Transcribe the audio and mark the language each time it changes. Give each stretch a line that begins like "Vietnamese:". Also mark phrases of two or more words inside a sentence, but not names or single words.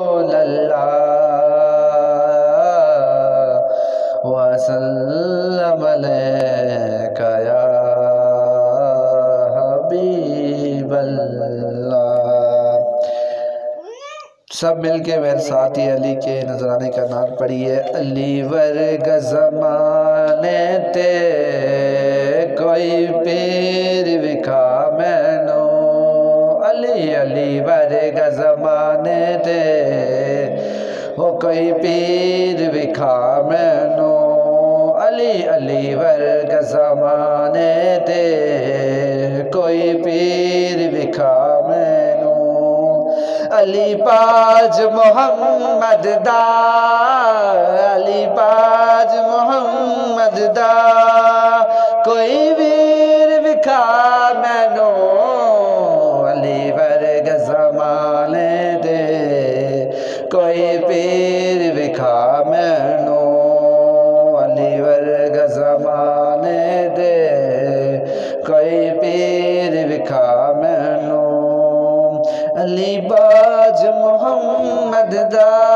Arabic: اللہ وسلم علیک یا حبیب اللہ۔
Urdu: سب مل کے میرے ساتھی علی کے نذرانے کا نام پڑھیے۔
Punjabi: علی ورگ زمانے تے کوئی پیر وکھا مینوں، علی علی ورگ زمانے تے وہ کوئی پیر وکھا مینوں، علی علی ورگ زمانے تے کوئی پیر وکھا مینوں، علی پاج محمد دا، علی پاج محمد دا کوئی ویر وکھا مینوں، علی ورگ زمانے دے کوئی پیر وکھا مینوں، علی ورگ زمانے دے کوئی پیر وکھا مینوں، علی باج محمد دا،